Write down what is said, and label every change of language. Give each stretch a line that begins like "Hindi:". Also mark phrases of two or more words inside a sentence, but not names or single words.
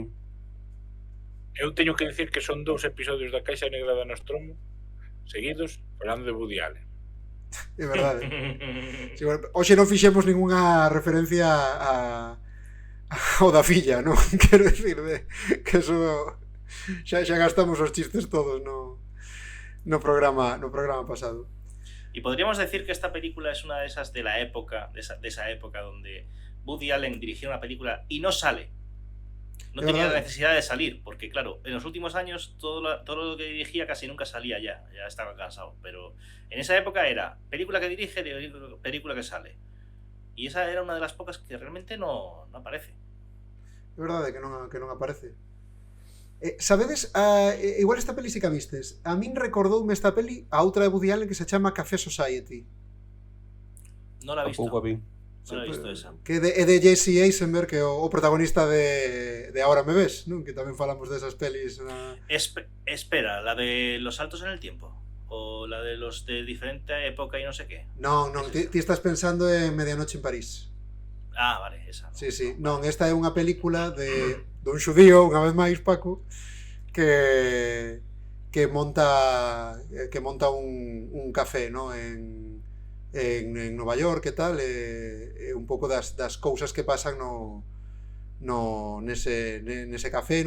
Galician: Eu teño que dicir que son 2 episodios da Caixa Negra da Nostromo seguidos falando de Woody Allen. É verdade. Sí, bueno, hoxe non fixemos ningunha referencia ao da filla, non? Quero dicir que eso xa gastamos os chistes todos no programa pasado.
Spanish: Y podríamos decir que esta película es una de esas de la época, de esa época donde Woody Allen dirigió una película y no sale. No tenía la necesidad de salir, porque claro, en los últimos años todo lo que dirigía casi nunca salía ya estaba cansado, pero en esa época era película que dirige, película que sale. Y esa era una de las pocas que realmente no aparece.
Galician: É verdade que non aparece. Sabedes, igual esta peli si que a vistes. A min recordoume esta peli a outra de Woody Allen que se chama Café Society.
Spanish: No la he visto.
Galician: Tampouco a vin.
Spanish: No la he visto esa.
Galician: Que é de Jesse Eisenberg, que é o protagonista de Ahora me ves, non? Que tamén falamos desas pelis.
Spanish: Espera, ¿la de los saltos en el tiempo? ¿O la de los de diferente época y no sé qué?
Galician: Non, ti estás pensando en Medianoche en París.
Spanish: Ah, vale, esa. Sí.
Galician: Non, esta é unha película dun xudío, unha vez máis, Paco, que monta un café, ¿no? en Nova York e tal, e un pouco das cousas que pasan nese café, non?